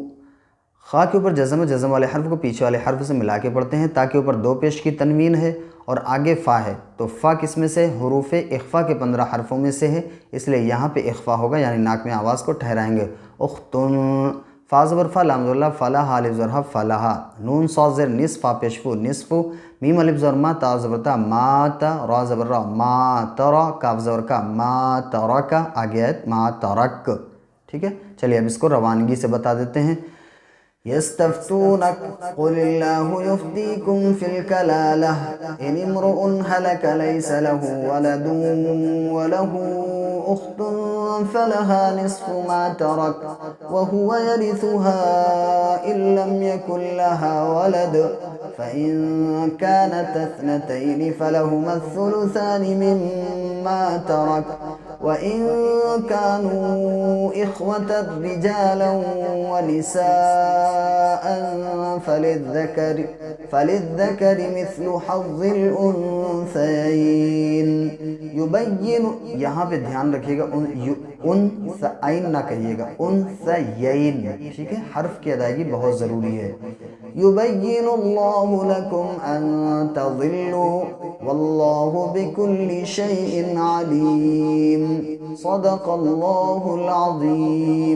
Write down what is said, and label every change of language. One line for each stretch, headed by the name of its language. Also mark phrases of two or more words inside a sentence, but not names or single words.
Urdu: خا کے اوپر جزم ہے, جزم والے حرف کو پیچھے والے حرف سے ملا کے پڑھتے ہیں. تا کے اوپر دو پیش کی تنوین ہے اور آگے فا ہے, تو فا کس میں سے, حروف اخفا کے 15 حرفوں میں سے ہے, اس لیے یہاں پہ اخفا ہوگا, یعنی ناک میں آواز کو ٹھہرائیں گے. اختن. فا زبر فا, لام زبر لا, فلا, ہا الف زبر ہا, فلاحا. نون صاد زیر نصف, فا پیش فو, نصفو. میم الف زبر ما, تا زبر تا, ما تا, را زبر را, ما ترا, کاف زبر کا, ما ترکا. آگے آیت ما ترک. ٹھیک ہے. چلیے اب اس کو روانگی سے بتا دیتے ہیں.
Arabic: يستفتونك قل الله يفتيكم في الكلالة إن امرؤ هلك ليس له ولد وله أخت فلها نصف ما ترك وهو يرثها إن لم يكن لها ولد فإن كانت اثنتين فلهما الثلثان مما ترك وَإِن كَانُوا إِخْوَةً رِجَالًا وَنِسَاءً فَلِلذَّكَرِ مِثْلُ حَظِّ الْأُنثَيَيْنِ یبین،
Urdu: یہاں پہ دھیان رکھیے گا، انثیین نہ کہیے گا، انثیین، ٹھیک ہے، حرف کی ادائیگی بہت ضروری ہے۔
Arabic: یبین اللہ لکم ان تضلوا واللہ بکل شیء علیم، صدق اللہ العظیم۔